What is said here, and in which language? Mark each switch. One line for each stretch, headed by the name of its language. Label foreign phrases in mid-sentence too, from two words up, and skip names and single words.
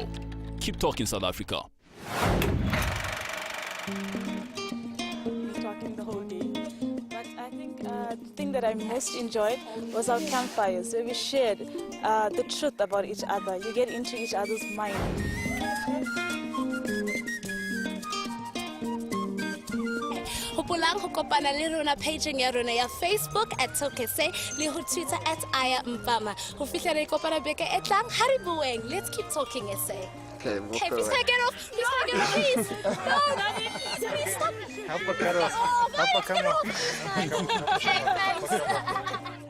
English: Keep talking, South Africa. Talking the whole day. But I think the thing that I most enjoyed was our campfires, where we shared the truth about each other. You get into each other's mind.
Southern Sotho: Hopolang ho kopana le rona pageng ya rona ya Facebook @Talk.SA le ho Twitter @Aya Mpama. Ho fihla re kopana beke e tlang, ha re bueng.
English: Let's keep talking SA. Okay, Okay, please take it off. Please take it off, please. No, please stop. Help her cut off. Oh, Help her come get off. off. Okay, thanks.